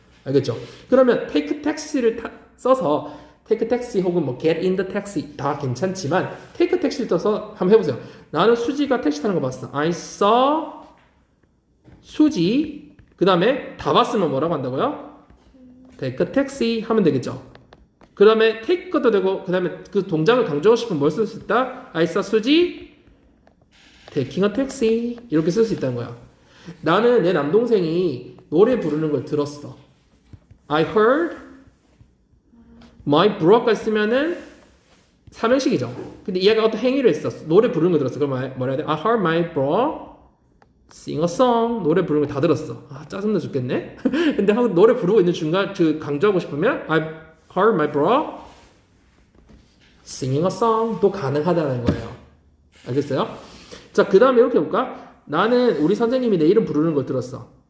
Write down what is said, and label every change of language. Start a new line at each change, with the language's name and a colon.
Korean: 알겠죠? 그러면
English: take taxi
Korean: 를 써서 take taxi 혹은 뭐
English: get in the taxi
Korean: 다 괜찮지만 take taxi를 써서 한번 해보세요. 나는 수지가 택시 타는 거 봤어.
English: I saw 수지.
Korean: 그 다음에 다 봤으면 뭐라고 한다고요?
English: take a taxi
Korean: 하면 되겠죠? 그 다음에 take 것도 되고 그 다음에 그 동작을 강조하고 싶으면 뭘 쓸 수 있다?
English: I saw 수지 taking a taxi
Korean: 이렇게 쓸 수 있다는 거야. 나는 내 남동생이 노래 부르는 걸 들었어.
English: I heard my bro
Korean: 까지 쓰면은 3형식이죠. 근데 얘가 어떤 행위를 했어. 노래 부르는 거 들었어. 그럼 뭐라 해야 돼?
English: I heard my bro sing a song.
Korean: 노래 부르는 거 다 들었어. 짜증나 죽겠네. 근데 노래 부르고 있는 중간 강조하고 싶으면
English: I heard my bro singing a song
Korean: 도 가능하다는 거예요. 알겠어요? 자, 그 다음에 이렇게 해볼까? 나는 우리 선생님이 내 이름 부르는 걸 들었어.